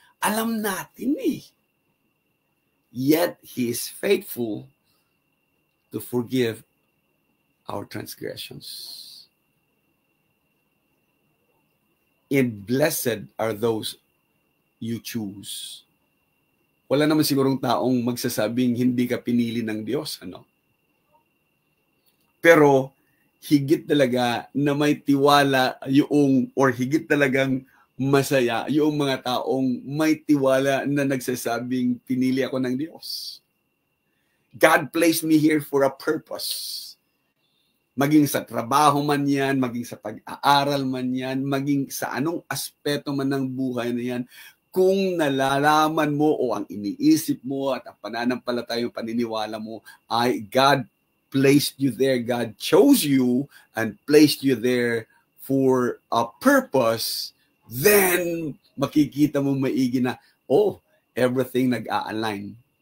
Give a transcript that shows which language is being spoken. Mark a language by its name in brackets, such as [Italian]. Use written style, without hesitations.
[Filipino] Alam natin eh. [English] Yet, He is faithful to forgive our transgressions. And blessed are those you choose. [Filipino] Wala naman sigurong taong magsasabing hindi ka pinili ng Diyos, Pero, higit talaga na may tiwala or higit talagang masaya yung mga taong may tiwala na nagsasabing pinili ako ng Diyos. [English] God placed me here for a purpose. [Filipino] Maging sa trabaho man yan, maging sa pag-aaral man yan, maging sa anong aspeto man ng buhay na yan, kung nalalaman mo o ang iniisip mo at ang pananampalatayang paniniwala mo ay [English] God placed you there, God chose you and placed you there for a purpose, [Filipino] then makikita mo maigi na, everything nag-a-align.